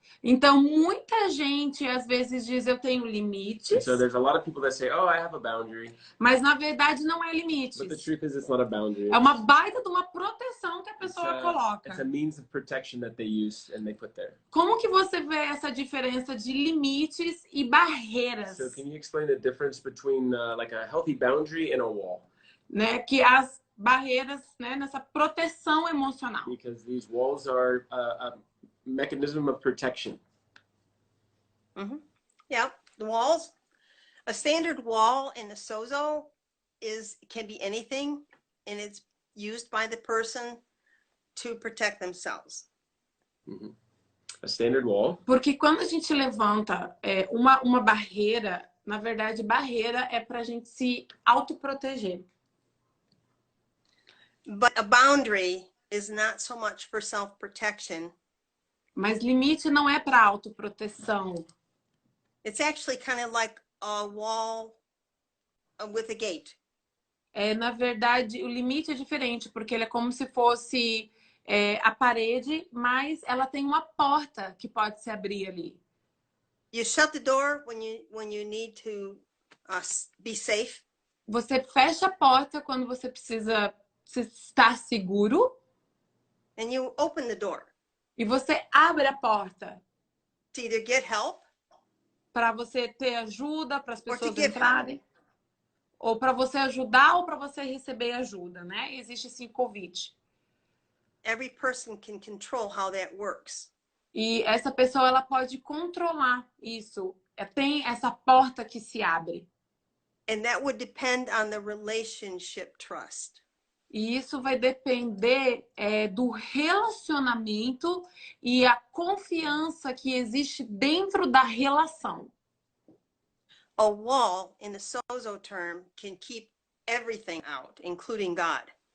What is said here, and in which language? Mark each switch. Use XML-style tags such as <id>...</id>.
<pt>Então muita gente às vezes diz eu tenho limites.</pt> <en>So there's a lot of people that say, oh, I have a boundary.</en> <pt>Mas na verdade não é limites.</pt> <en>But the truth is, it's not a boundary.</en> <pt>É uma baita de uma proteção que a pessoa coloca.</pt> <en>It's a means of protection that they use and they put there.</en> <pt>Como que você vê essa diferença de limites e barreiras?</pt> <en>So can you explain the difference between like a healthy boundary and a wall?</en> <pt>Né? Que as barreiras, né, nessa proteção emocional.</pt> <en>Because these walls are a mechanism of protection. Mm-hmm. Yeah, the walls. A standard wall in the sozo can be anything, and it's used by the person to protect themselves. Mm-hmm. A standard wall.</en> <pt>Porque quando a gente levanta uma barreira, na verdade, barreira é para a gente se autoproteger.</pt> <en>But a boundary is not so much for self-protection.</en> <pt>Mas limite não é para autoproteção.</pt> <en>It's actually kind of like a wall with a gate.</en> <pt>Na verdade, o limite é diferente, porque ele é como se fosse a parede, mas ela tem uma porta que pode se abrir ali.</pt> <en>You shut the door when you need to be safe.</en> <pt>Você fecha a porta quando você precisa estar seguro.</pt> <en>And you open the door.</en> <pt>E você abre a porta.</pt> <en>To either get help.</en> <pt>Para você ter ajuda, para as pessoas entrarem. Ou para você ajudar ou para você receber ajuda, né? Existe esse convite.</pt> <en>Every person can control how that works.</en> <pt>E essa pessoa ela pode controlar isso. Tem essa porta que se abre.</pt> <en>And that would depend on the relationship trust.</en> <pt>E isso vai depender do relacionamento e a confiança que existe dentro da relação.</pt> <en>A wall, in the sozo term, can keep everything out, including God.</en>